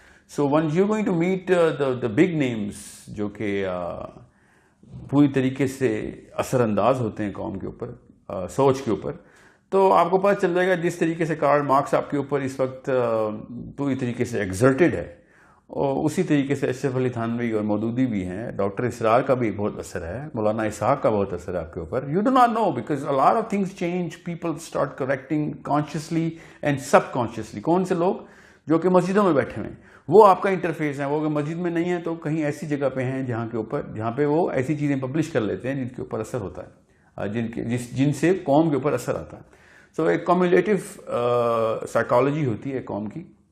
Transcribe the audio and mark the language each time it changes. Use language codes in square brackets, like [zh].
[en] so when you going to meet the big names [ur] جو کہ پوری طریقے سے اثر انداز ہوتے ہیں قوم کے اوپر, سوچ کے اوپر, تو آپ کو پتہ چل جائے گا جس طریقے سے کارل مارکس آپ کے اوپر اس وقت پوری طریقے سے ایگزرٹڈ ہے, اور اسی طریقے سے اشرف علی تھانوی اور مودودی بھی ہیں. ڈاکٹر اسرار کا بھی بہت اثر ہے, مولانا اسحاق کا بہت اثر ہے آپ کے اوپر. [en] You do not know because a lot of things change, people start correcting consciously and subconsciously. [ur] کون سے لوگ جو کہ مسجدوں میں بیٹھے ہوئے ہیں, وہ آپ کا انٹرفیس ہیں. وہ اگر مسجد میں نہیں ہیں تو کہیں ایسی جگہ پہ ہیں جہاں پہ وہ ایسی چیزیں پبلش کر لیتے ہیں جن کے اوپر اثر ہوتا ہے, جن سے قوم کے اوپر اثر آتا ہے. سو ایک کمیولیٹو سائیکالوجی ہوتی ہے قوم کی.